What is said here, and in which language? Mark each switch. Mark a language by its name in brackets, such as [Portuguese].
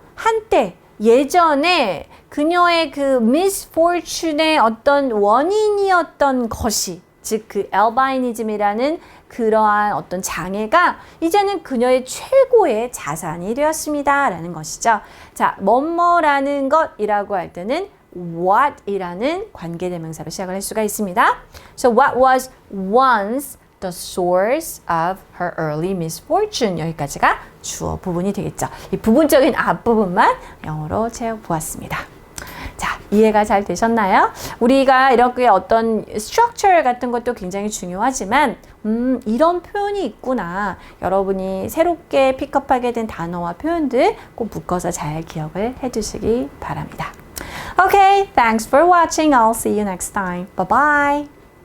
[Korean] 한때 예전에 그녀의 그 misfortune의 어떤 원인이었던 것이 즉 그 알바이니즘이라는 그러한 어떤 장애가 이제는 그녀의 최고의 자산이 되었습니다. 라는 것이죠. 자, 뭐뭐라는 것이라고 할 때는 what이라는 관계대명사로 시작을 할 수가 있습니다. [English] So what was once the source of her early misfortune [Korean] 여기까지가 주어 부분이 되겠죠. 이 부분적인 앞부분만 영어로 채워보았습니다. 자, 이해가 잘 되셨나요? 우리가 이렇게 어떤 structure 같은 것도 굉장히 중요하지만 이런 표현이 있구나. 여러분이 새롭게 픽업하게 된 단어와 표현들 꼭 묶어서 잘 기억을 해두시기 바랍니다. [English] Okay, thanks for watching. I'll see you next time. Bye-bye.